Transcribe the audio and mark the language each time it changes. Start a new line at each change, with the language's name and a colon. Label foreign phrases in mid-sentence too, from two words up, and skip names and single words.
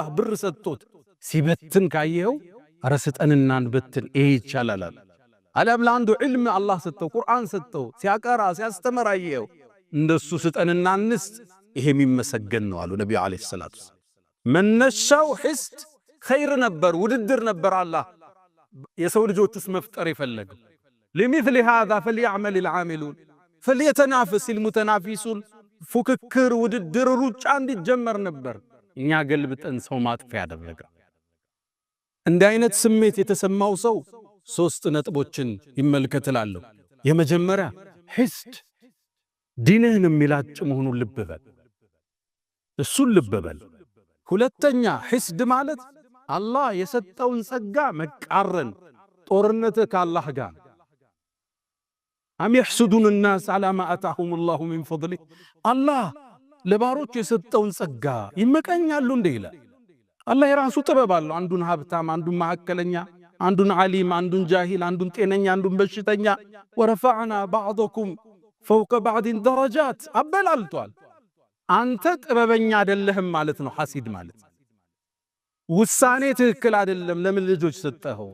Amharic: ብር ሰጥቶት ሲበትን ካየው አረ ስጠንና እንበትን ይሄ ይቻላል። አለም ለአንዱ ዒልም አላህ ሰጠው፣ ቁርአን ሰጠው፣ ሲያቀራ ሲያስተምር አየው፣ እንደሱ ስጠንና እንስጥ፣ ይሄ የሚመሰገን ነው አሉ ነብዩ
Arabic: عليه الصلاة والسلام።
Amharic: መነሻው
Arabic: حسد خير
Amharic: ነበር፣ ውድድር ነበር። አላህ የሰው ልጆች ውስጥ መፍጠር የፈለገው
Arabic: لمثل هذا فليعمل العاملون فليتنافس المتنافسون
Amharic: ፉክክር፣ ውድድር፣ ሩጫ እንዲጀመር ነበር። እኛ ገልብጠን ሰው ማጥፊያ ያደረገ። እንዲህ አይነት ስሜት የተሰማው ሰው ሶስት ነጥቦችን ይመልከትላለሁ። የመጀመሪያ ሒስድ ዲንህን የሚላጭ መሆኑን ልብ በል፣ እሱን ልብ በል። ሁለተኛ ሒስድ ማለት አላህ የሰጠውን ጸጋ መቃረን፣ ጦርነት ከአላህ ጋር። አም
Arabic: يحسدون الناس على ما آتاهم الله من فضله
Amharic: አላህ ለባሮች የሰጠውን ጸጋ ይመቀኛሉ እንደ ይላል። አላህ የራሱ ጥበብ አለው። አንዱን ሀብታም፣ አንዱን መካከለኛ፣ አንዱን ዓሊም፣ አንዱን ጃሂል፣ አንዱን ጤነኛ፣ አንዱን በሽተኛ።
Arabic: ورفعنا بعضكم فوق بعض درجات
Amharic: አበላልቷል። አንተ ጥበበኛ አይደለህም ማለት ነው። ሐሲድ ማለት ውሳኔ ትክክል አይደለም። ለምን ልጆች ሰጠኸው?